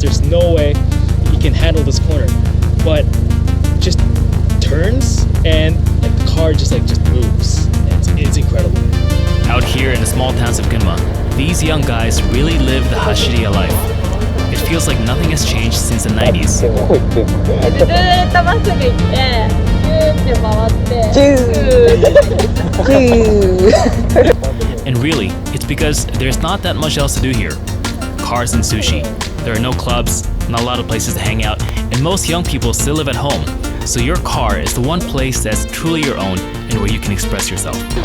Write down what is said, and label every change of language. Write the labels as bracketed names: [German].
[English] There's no way you can handle this corner. But just turns and like the car just moves. It's incredible. Out here in the small towns of Gunma, these young guys really live the Hashiriya life. It feels like nothing has changed since the 90s. [Japanese] ずーっとまっすぐ行ってキューって回って [English] And really, it's because there's not that much else to do here. Cars and sushi. There are no clubs, not a lot of places to hang out, and most young people still live at home. So your car is the one place that's truly your own and where you can express yourself.